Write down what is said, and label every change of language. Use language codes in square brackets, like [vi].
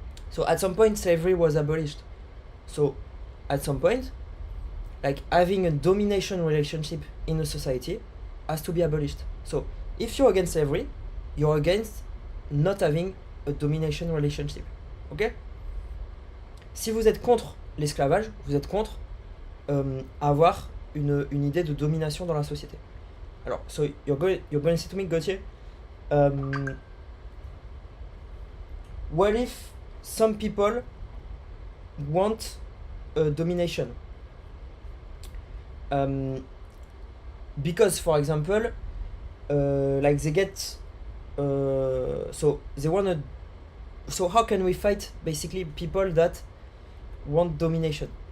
[en] So at some point slavery was abolished. So at some point, like having a domination relationship in a society has to be abolished. So if you're against slavery, you're against not having a domination relationship. Ok? [fr] Si vous êtes contre l'esclavage, vous êtes contre avoir une idée de domination dans la société. [en] Alors, so you're going to say to me, Gauthier, what if some people want domination? Because, for example, like they get, so they want to, so how can we fight basically people that want domination?